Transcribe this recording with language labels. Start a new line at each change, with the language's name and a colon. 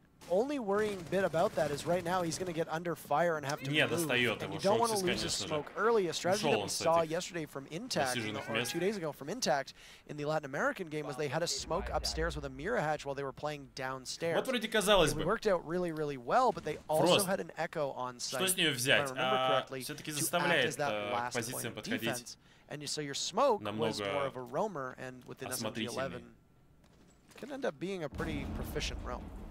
English: only worrying bit about that is right now he's going to get under fire and have to move. And you don't want to lose his smoke early. A strategy that we saw yesterday from Intact, or 2 days ago from Intact in the Latin American game, was they had a smoke upstairs with a mirror hatch while they were playing downstairs.
Russian: Вот вроде казалось бы.
English: It worked out really, really well, but they also had an echo on site.
Russian: Что с нее взять? Все-таки заставляет позициям подходить.
English: And so your smoke was more of a roamer, and with the SMG-11 can end up being a pretty proficient roam.